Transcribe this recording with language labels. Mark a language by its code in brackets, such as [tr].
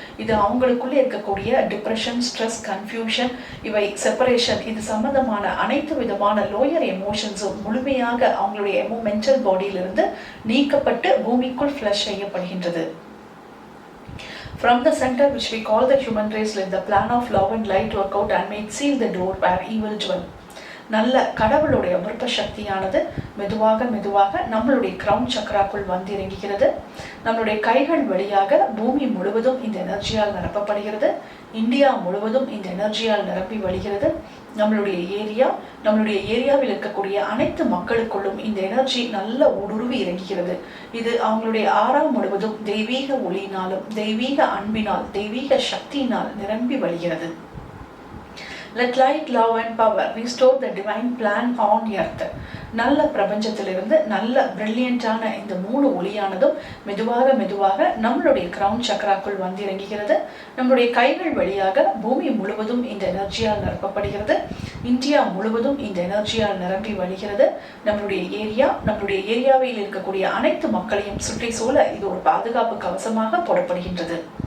[ta] இது அவங்களுக்குள்ளே இருக்கக்கூடிய [en] depression, stress, confusion, [ta] இவை செப்பரேஷன், இது சம்பந்தமான அனைத்து விதமான [en] lower எமோஷன்ஸும் [ta] முழுமையாக அவங்களுடைய [en] mental பாடியிலிருந்து [ta] நீக்கப்பட்டு பூமிக்குள் ஃப்ளஷ் செய்யப்படுகின்றது. [en] From the center which we call the human race, let the plan of love and light work out and make seal the door where evil dwell. [ta] நல்ல கடவுளுடைய விருப்ப சக்தியானது மெதுவாக நம்மளுடைய கிரவுன் சக்கராக்குள் வந்து இறங்குகிறது. நம்மளுடைய கைகள் வழியாக பூமி முழுவதும் இந்த எனர்ஜியால் நிரப்பப்படுகிறது. இந்தியா முழுவதும் இந்த எனர்ஜியால் நிரம்பி வழிகிறது. நம்மளுடைய ஏரியாவில் இருக்கக்கூடிய அனைத்து மக்களுக்குள்ளும் இந்த எனர்ஜி நல்ல ஊடுருவி இறங்குகிறது. இது அவங்களுடைய ஆறா முழுவதும் தெய்வீக ஒளியினாலும், தெய்வீக அன்பினால், தெய்வீக சக்தியினால் நிரம்பி வழிகிறது. [en] Let light, love and power restore the divine plan on earth. [ta] நல்ல பிரபஞ்சத்திலிருந்து நல்ல பிரில்லியண்டான இந்த 3 ஒளியானதும் மெதுவாக நம்மளுடைய கிரவுன் சக்கராக்குள் வந்து இறங்குகிறது. நம்மளுடைய கைகள் வழியாக பூமி முழுவதும் இந்த எனர்ஜியால் நிரப்பப்படுகிறது. இந்தியா முழுவதும் இந்த எனர்ஜியால் நிரம்பி வழிகிறது. நம்மளுடைய ஏரியாவில் இருக்கக்கூடிய அனைத்து மக்களையும் சுற்றி சூழ இது ஒரு பாதுகாப்பு கவசமாக போடப்படுகின்றது.